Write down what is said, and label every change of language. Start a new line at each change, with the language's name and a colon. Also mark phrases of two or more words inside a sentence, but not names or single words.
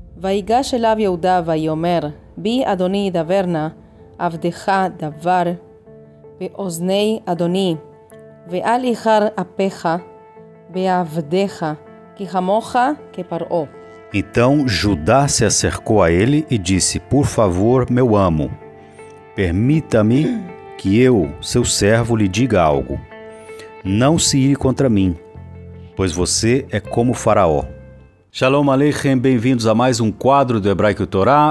Hebrew: ויגש אליו יהודה ויאמר, בי אדוני ידבר נא, עבדך דבר, באוזני אדוני, ואל איחר אפיך בעבדיך, כי כמוך כפרעה.
Portuguese: Então Judá se acercou a ele e disse, por favor, meu amo, permita-me que eu, seu servo, lhe diga algo. Não se ire contra mim, pois você é como Faraó.
Hebrew: שלום עליכם,
Portuguese: bem-vindos a mais um quadro do Hebraico Torá.